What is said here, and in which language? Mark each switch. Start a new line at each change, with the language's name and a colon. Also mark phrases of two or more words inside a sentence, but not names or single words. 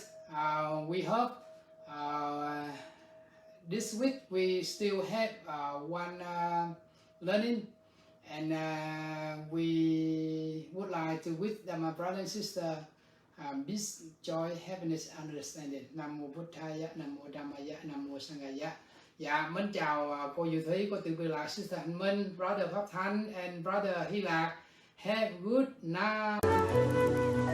English: We hope this week we still have one learning, and we would like to wish my brother and sister peace, joy, happiness, understanding.
Pali: Nam mô Buddhaya, Nam mô Dhammaya, Nam mô Sanghaya.
Vietnamese: Dạ, mến chào cô Diệu Thúy, cô Tự Quy Lạc, Sister Hạnh Minh, Brother Pháp Thanh,
English: and Brother Hy Lạc. Have a good night.